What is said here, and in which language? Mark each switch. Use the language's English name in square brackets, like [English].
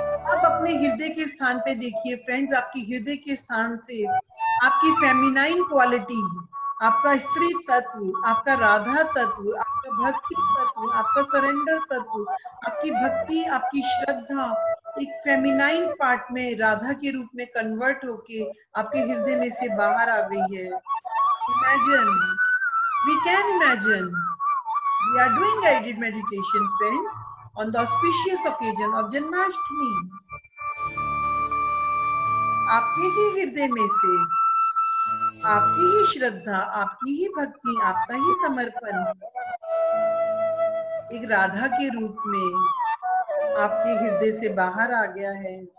[Hindi] अब अपने हृदय के स्थान पे देखिए फ्रेंड्स, आपकी हृदय के स्थान से आपकी फेमिनाइन क्वालिटी, आपका स्त्री तत्व, आपका राधा तत्व, आपका भक्ति तत्व, आपका सरेंडर तत्व, आपकी भक्ति, आपकी श्रद्धा एक फेमिनाइन पार्ट में राधा के रूप में कन्वर्ट होके आपके हृदय में से बाहर आ गई है। [English] Imagine, we can imagine, we are doing guided meditation friends on the auspicious occasion of Janmashtami. [Hindi] आपके ही हृदय में से आपकी ही श्रद्धा, आपकी ही भक्ति, आपका ही समर्पण एक राधा के रूप में आपके हृदय से बाहर आ गया है।